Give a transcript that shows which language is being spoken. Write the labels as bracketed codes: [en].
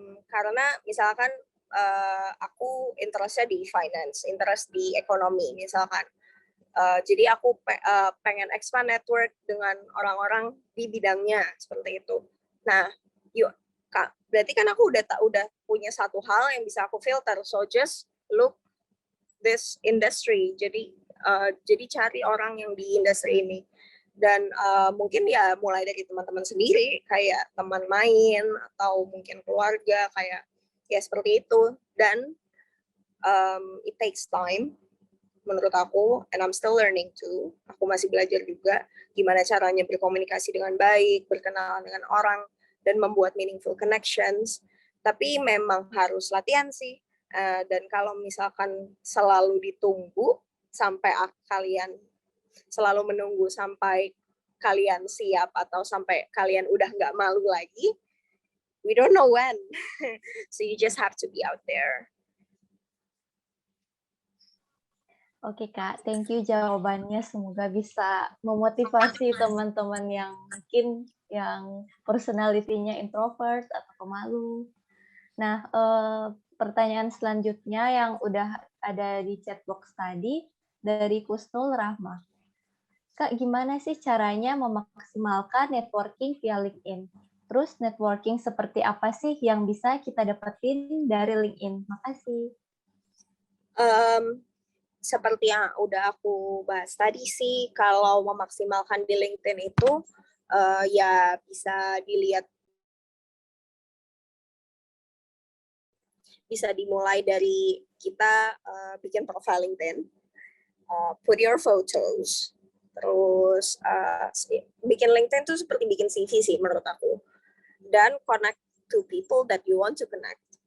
[id] Karena misalkan aku interestnya di finance, interest di ekonomi misalkan. Jadi aku pengen expand network dengan orang-orang di bidangnya seperti itu. Nah, yuk Kak, berarti kan aku udah punya satu hal yang bisa aku filter. [en] So just look this industry. [id] Jadi cari orang yang di industri ini. Dan mungkin ya mulai dari teman-teman sendiri, kayak teman main atau mungkin keluarga, kayak ya seperti itu. [en] Dan it takes time [id] menurut aku, [en] and I'm still learning too. [id] Aku masih belajar juga gimana caranya berkomunikasi dengan baik, berkenalan dengan orang, dan membuat meaningful connections. Tapi memang harus latihan sih. Dan kalau misalkan selalu ditunggu sampai kalian selalu menunggu sampai kalian siap atau sampai kalian udah nggak malu lagi, [en] we don't know when. So you just have to be out there. [id] Oke Kak, [en] thank you [id] jawabannya. Semoga bisa memotivasi teman-teman yang mungkin yang personality-nya introvert atau pemalu. Nah, pertanyaan selanjutnya yang udah ada di chat box tadi dari Kusnul Rahma. Kak, gimana sih caranya memaksimalkan networking via LinkedIn? Terus networking seperti apa sih yang bisa kita dapetin dari LinkedIn? Makasih. Seperti yang udah aku bahas tadi sih, kalau memaksimalkan di LinkedIn itu ya bisa dilihat, bisa dimulai dari kita bikin profile LinkedIn, [en] put your photos, [id] Terus bikin LinkedIn tuh seperti bikin CV sih menurut aku. Dan [en] connect to people that you want to connect.